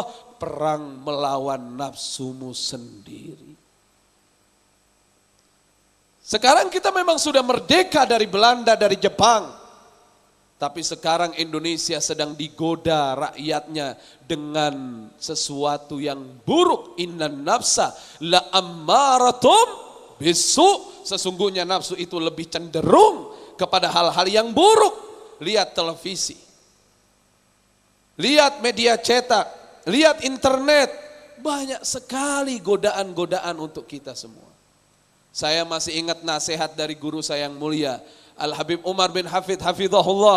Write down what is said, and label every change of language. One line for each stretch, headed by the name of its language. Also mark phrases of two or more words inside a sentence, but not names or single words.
Indonesian: Perang melawan nafsumu sendiri. Sekarang kita memang sudah merdeka dari Belanda, dari Jepang. Tapi sekarang Indonesia sedang digoda rakyatnya dengan sesuatu yang buruk.
Arabic: إن النفس لأمارة بالسوء.
Indonesian: Sesungguhnya nafsu itu lebih cenderung kepada hal-hal yang buruk. Lihat televisi, lihat media cetak, lihat internet. Banyak sekali godaan-godaan untuk kita semua. Saya masih ingat nasihat dari guru saya yang mulia, Al-Habib Umar bin Hafid hafizahullah.